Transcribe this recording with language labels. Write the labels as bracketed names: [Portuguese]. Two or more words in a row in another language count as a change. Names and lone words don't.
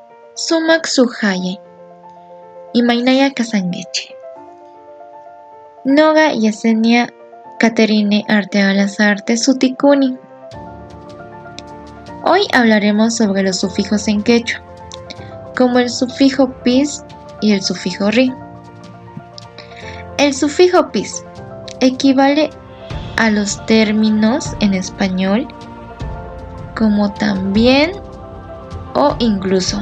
[Quechua] sumak suhaye, imaynaya kasankichik. Noqa Yesenia Caterine Arteaga Lazarte sutikuni. [Spanish] Hoy hablaremos sobre los sufijos en quechua, como el sufijo pis y el sufijo ri. El sufijo pis equivale a los términos en español como también o incluso.